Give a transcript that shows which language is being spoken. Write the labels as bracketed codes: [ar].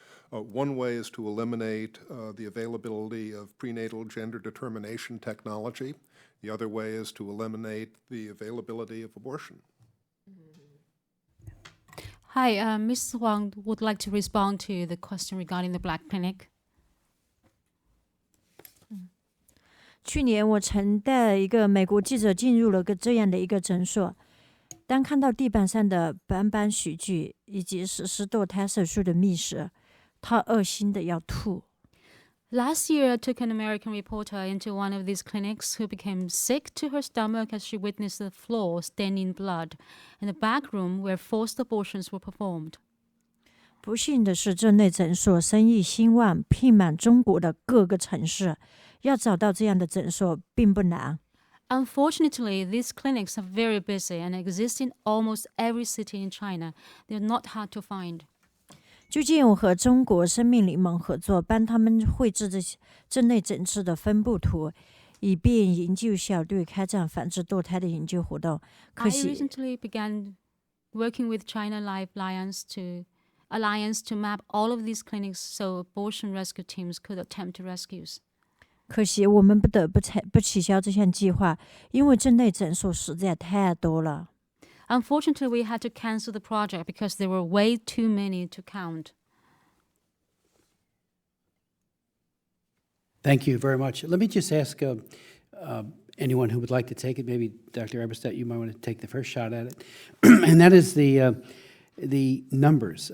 [en] One way is to eliminate the availability of prenatal gender determination technology. The other way is to eliminate the availability of abortion. Hi, Ms. Huang would like to respond to the question regarding the Black Clinic. [zh] 去年我曾带一个美国记者进入了这样的一个诊所，当看到地板上的斑斑血迹以及实施堕胎手术的蜜时，他恶心的要吐。 [en] Last year, I took an American reporter into one of these clinics who became sick to her stomach as she witnessed the floor stained in blood and the back room where forced abortions were performed. [zh] 不幸的是，这类诊所生意兴旺，聘满中国的各个城市。要找到这样的诊所并不难。 [en] Unfortunately, these clinics are very busy and exist in almost every city in China. They are not hard to find. [zh] 最近我和中国生命联盟合作，帮他们绘制这类诊治的分布图，以便研究小队开展反制堕胎的研究活动。 [en] I recently began working with China Life Alliance to map all of these clinics so abortion rescue teams could attempt to rescues. [zh] 可惜我们不得不取消这项计划，因为这类诊所实在太多了。 [en] Unfortunately, we had to cancel the project because there were way too many to count. Thank you very much. Let me just ask anyone who would like to take it. Maybe Dr. Eberstadt, you might want to take the first shot at it. And that is the numbers.